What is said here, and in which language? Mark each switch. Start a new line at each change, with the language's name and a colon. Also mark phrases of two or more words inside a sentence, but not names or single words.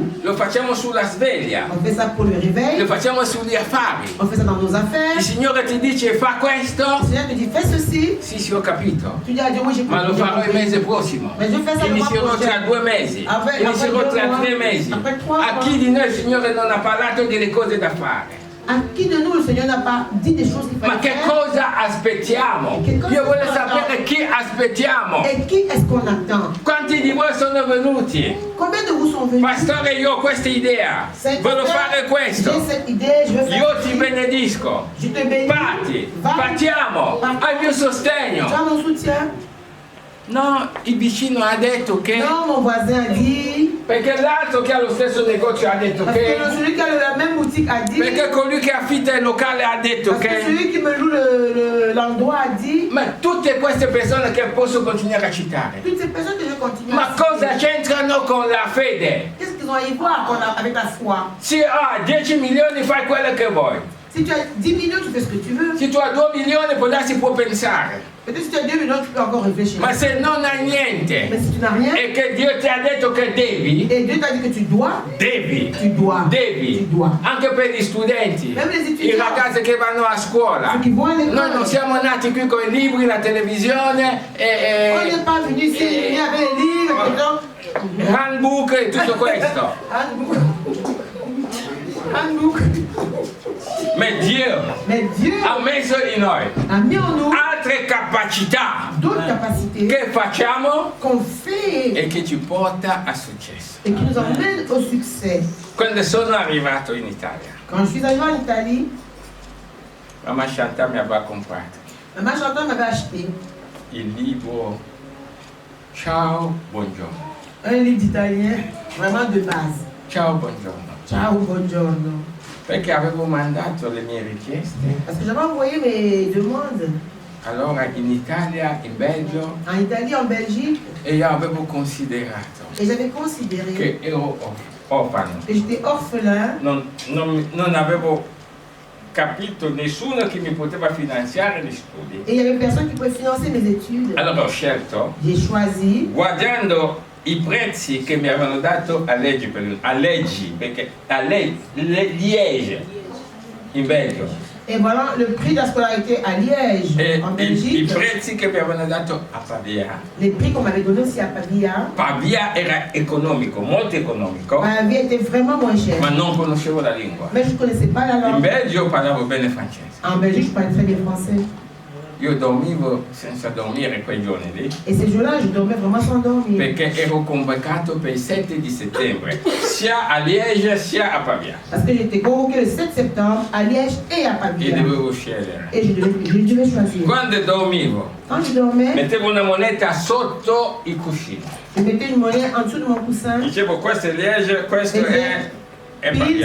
Italian: Lo facciamo sulla sveglia,
French: On fait ça pour le
Italian: lo
French: réveil,
Italian: facciamo sugli affari.
French: on fait ça dans nos affaires.
Italian: Il Signore ti dice fa questo?
French: Le Seigneur te dit fais ceci.
Italian: Sì, ho capito.
French: Tu dis à Dieu oui j'ai
Italian: Ma lo
French: compris.
Italian: farò il mese prossimo.
French: Mais je fais ça le mois
Italian: Inizierò tra
French: prochain.
Italian: 2 mesi.
French: Après
Italian: Inizierò
French: 2
Italian: tra
French: mois,
Italian: 3 mesi.
French: après 3
Italian: A
French: mois.
Italian: chi di noi il Signore non ha parlato delle cose da fare?
French: À qui de nous le Seigneur n'a pas dit des choses qu'il
Italian: Ma
French: fallait
Italian: che
French: faire?
Italian: cosa aspettiamo? Che cosa Io voglio aspettiamo? sapere chi aspettiamo.
French: Et qui est-ce qu'on attend?
Italian: Quanti di voi sono venuti?
French: Combien de vous sont venus?
Italian: Pastore, io ho questa idea. Voglio fare
French: J'ai
Italian: questo.
French: cette idée, je veux faire
Italian: Io ti
French: ceci.
Italian: benedisco.
French: Je te bénis.
Italian: Parti,
French: Va.
Italian: partiamo. Partiamo. Al mio
French: Tu
Italian: sostegno.
French: as mon soutien.
Italian: No, il vicino ha detto che...
French: Non, mon voisin a dit.
Italian: Perché l'altro che ha lo stesso negozio ha detto
French: Parce
Italian: che...
French: que celui qui a la même boutique a dit.
Italian: Perché colui che affitta il locale ha detto
French: Parce que
Italian: che...
French: celui qui me loue l'endroit a dit.
Italian: Ma tutte queste persone che posso continuare a citare.
French: Toutes ces personnes que je continue
Italian: Ma
French: à
Italian: cosa
French: citer,
Italian: c'entrano con la fede?
French: qu'est-ce qu'ils ont à y voir avec la foi?
Italian: Se hai 10 milioni fai quello che vuoi.
French: Si tu as 10 millions, tu fais ce que tu veux.
Italian: Se tu hai 2 milioni può darsi può pensare.
French: Peut-être si tu as 2 millions, tu peux encore réfléchir.
Italian: Ma se non hai
French: Mais
Italian: niente
French: si tu n'as rien,
Italian: e che Dio ti ha detto che devi,
French: et Dieu t'a dit que tu dois,
Italian: devi.
French: tu dois.
Italian: Devi,
French: Tu dois.
Italian: anche per gli studenti,
French: Même les
Italian: i
French: étudiants.
Italian: ragazzi che vanno a scuola.
French: Ceux qui vont à l'école.
Italian: Noi non siamo nati qui con i libri, la televisione
French: On n'est pas venu ici, ni avec les livres,
Italian: e handbook e tutto questo.
French: Handbook.
Italian: Ma Dio
French: Mais Dieu
Italian: ha messo in noi
French: a mis en nous
Italian: altre capacità
French: d'autres capacités
Italian: che facciamo
French: qu'on fait
Italian: e che ci porta a successo.
French: et qui nous emmènent au succès.
Italian: Quando sono arrivato in Italia,
French: Quand je suis arrivé en Italie,
Italian: mamma Chantal mi aveva comprato
French: ma chanteur m'avait acheté
Italian: il libro Ciao, buongiorno.
French: un livre d'italien vraiment de base.
Italian: Ciao, buongiorno. Ciao, buongiorno. Perché avevo mandato le mie richieste.
French: Parce que j'avais envoyé mes demandes
Italian: Allora in Italia, in Belgio,
French: en Italie, en Belgique,
Italian: e io avevo considerato
French: et j'avais considéré
Italian: che ero orfano.
French: que j'étais orphelin.
Italian: Non avevo capito nessuno che mi poteva finanziare gli studi.
French: Et il y avait personne qui pouvait financer mes études.
Italian: Allora ho scelto,
French: J'ai choisi,
Italian: guardando i prezzi che mi avevano dato a Liegi, perché a Liège, in Belgio,
French: et voilà le prix de la scolarité à Liège,
Italian: e
French: en
Italian: i
French: Belgique,
Italian: prezzi che mi avevano dato a Pavia.
French: les prix qu'on m'avait donnés aussi à Pavia.
Italian: Pavia era economico, molto economico,
French: Pavia était vraiment moins cher.
Italian: ma non conoscevo la lingua.
French: Mais je ne connaissais pas la
Italian: In
French: langue.
Italian: Belgio parlavo bene francese.
French: En Belgique, je parlais très bien français.
Italian: Io dormivo senza dormire quei giorni lì,
French: Et ces jours-là, je dormais vraiment sans dormir.
Italian: perché ero convocato per il 7 di settembre, sia a Liège sia a Pavia.
French: Parce que j'étais convoqué le 7 septembre à Liège et à
Italian: E
French: Pavia.
Italian: dovevo scegliere.
French: Et je devais choisir.
Italian: Quando dormivo,
French: Quand je dormais,
Italian: mettevo una moneta sotto il cuscino.
French: je mettais une monnaie en dessous de mon coussin.
Italian: Dicevo questo è Liège, questo è
French: Pile,
Italian: Pavia.